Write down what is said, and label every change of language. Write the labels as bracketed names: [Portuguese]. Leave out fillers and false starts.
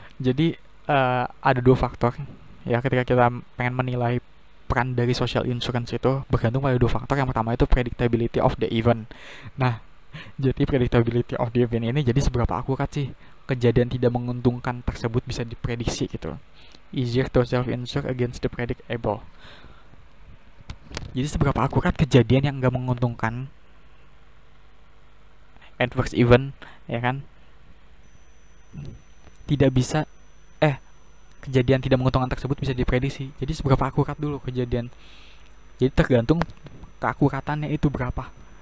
[Indonesian] Jadi ada dua faktor ya ketika kita pengen menilai peran dari social insurance itu bergantung pada dua faktor. Yang pertama itu predictability of the event. Nah, jadi predictability of the event ini jadi seberapa akurat sih kejadian tidak menguntungkan tersebut bisa diprediksi gitu. [English] Easier to self-insure against the predictable. [Indonesian] Jadi seberapa akurat kejadian yang nggak menguntungkan, adverse event ya kan, tidak bisa kejadian tidak menguntungkan tersebut bisa diprediksi. Jadi seberapa akurat dulu kejadian. Jadi tergantung keakuratannya itu berapa.